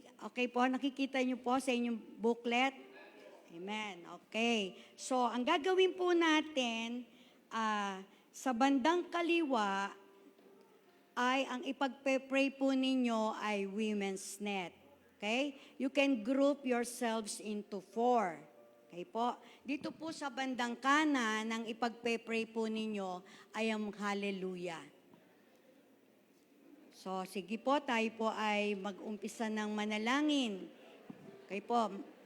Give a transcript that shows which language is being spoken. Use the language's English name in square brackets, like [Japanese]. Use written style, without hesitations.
[Filipino] Okay po, nakikita nyo po sa inyong booklet? Amen. Okay. So, ang gagawin po natin, sa bandang kaliwa, ay ang ipagpe-pray po ninyo ay Women's Net. Okay? [English] You can group yourselves into 4. [Filipino] Okay po? Dito po sa bandang kanan, ang ipagpe-pray po ninyo ay ang Hallelujah. So, sige po, tayo po ay mag-umpisa ng manalangin. Okay po.